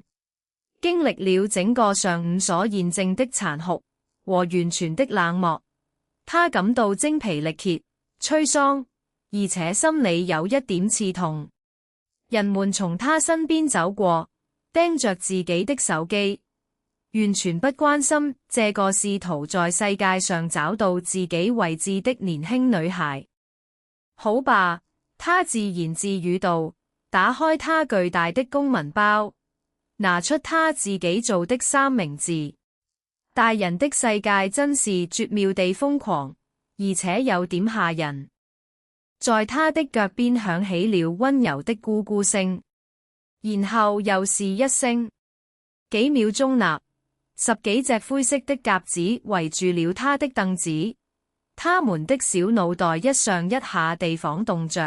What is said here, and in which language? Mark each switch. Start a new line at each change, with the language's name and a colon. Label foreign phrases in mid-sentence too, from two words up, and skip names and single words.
Chinese: 經歷了整個上午所驗證的殘酷和完全的冷漠，他感到精疲力竭、摧喪，而且心裏有一點刺痛。人們從他身邊走過，盯着自己的手機，完全不關心這個試圖在世界上找到自己位置的年輕女孩。好吧，他自言自語道，打開他巨大的公文包，拿出他自己做的3明治。大人的世界真是絕妙地瘋狂，而且有點嚇人。在他的腳邊響起了溫柔的咕咕聲，然後又是一聲。幾秒鐘內，10幾隻灰色的鴿子圍住了他的凳子，他們的小腦袋一上一下地晃動着。